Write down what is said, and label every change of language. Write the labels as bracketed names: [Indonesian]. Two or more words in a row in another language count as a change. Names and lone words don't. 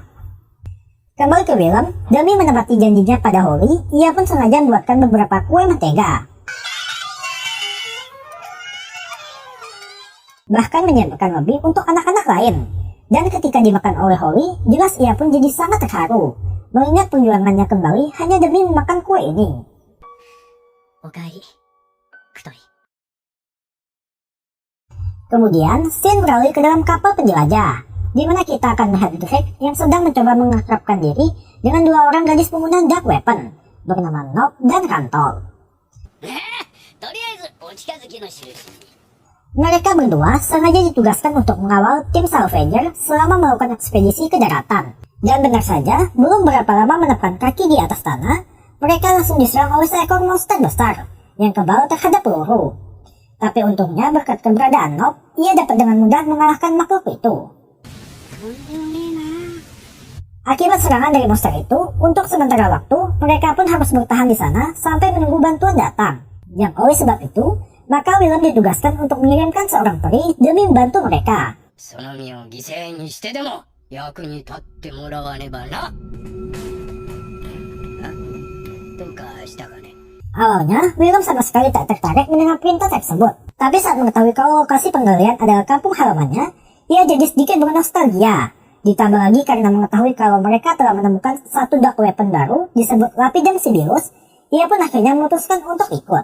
[Indonesian] Kembali ke Willem, demi menepati janjinya pada Holly, ia pun sengaja membuatkan beberapa kue mentega. Bahkan menyiapkan lebih untuk anak-anak lain. Dan ketika dimakan oleh Holly, jelas ia pun jadi sangat terharu, mengingat perjuangannya kembali hanya demi memakan kue ini. [Japanese] おかえり、クトリ。 [Indonesian] Kemudian, scene beralih ke dalam kapal penjelajah, di mana kita akan melihat Drake yang sedang mencoba mengakrabkan diri dengan dua orang gadis pengguna [English] dark weapon, [Indonesian] bernama Nob dan Rantol. [Japanese] とりあえずお近づきの印。 [Indonesian] Mereka berdua sengaja ditugaskan untuk mengawal tim Salvager selama melakukan ekspedisi ke daratan. Dan benar saja, belum berapa lama menepkan kaki di atas tanah, mereka langsung diserang oleh seekor monster besar yang kebal terhadap peluru. Tapi untungnya berkat keberadaan Nob, ia dapat dengan mudah mengalahkan makhluk itu. Akibat serangan dari monster itu, untuk sementara waktu, mereka pun harus bertahan di sana sampai menunggu bantuan datang. Yang oleh sebab itu, maka Willem ditugaskan untuk mengirimkan seorang peri demi membantu mereka. [Japanese] その身を犠牲にしてでも役に立ってもらわねばな。どうかしたかね。 [Indonesian] Awalnya, Willem sama sekali tak tertarik mendengar perintah tersebut. Tapi saat mengetahui kalau lokasi penggalian adalah kampung halamannya, ia jadi sedikit bernostalgia. Ditambah lagi karena mengetahui kalau mereka telah menemukan satu [English] dark weapon [Indonesian] baru disebut Lapidem Sibilus, ia pun akhirnya memutuskan untuk ikut.